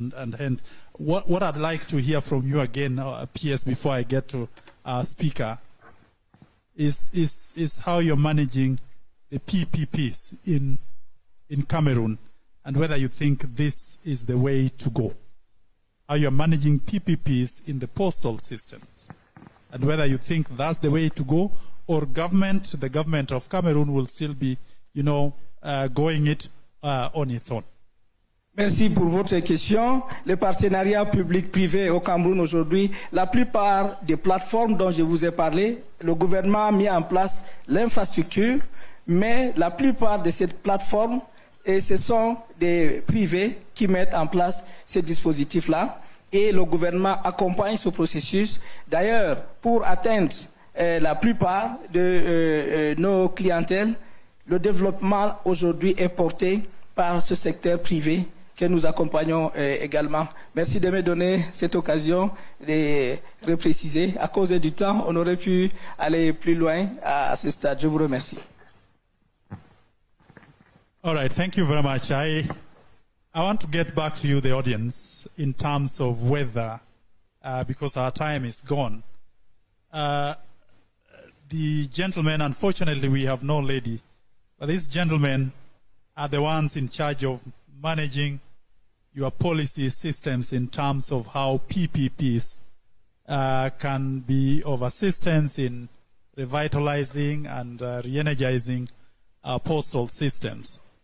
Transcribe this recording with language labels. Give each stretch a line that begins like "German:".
English: And hence, what I'd like to hear from you again, PS, before I get to speaker, is how you're managing the PPPs in Cameroon, and whether you think this is the way to go. How you're managing PPPs in the postal systems, and whether you think that's the way to go, or the government of Cameroon will still be, going it on its own.
French: Merci pour votre question. Le partenariat public-privé au Cameroun aujourd'hui, la plupart des plateformes dont je vous ai parlé, le gouvernement a mis en place l'infrastructure, mais la plupart de ces plateformes, ce sont des privés qui mettent en place ces dispositifs-là, et le gouvernement accompagne ce processus. D'ailleurs, pour atteindre la plupart de nos clientèles, le développement aujourd'hui est porté par ce secteur privé que nous accompagnons également. Merci de me donner cette occasion de repréciser. À cause du temps, on aurait pu aller plus loin à ce stade. Je vous remercie.
English: All right, thank you very much. I want to get back to you, the audience, in terms of whether, because our time is gone, the gentlemen, unfortunately we have no lady, but these gentlemen are the ones in charge of managing your policy systems in terms of how PPPs can be of assistance in revitalizing and re-energizing postal systems.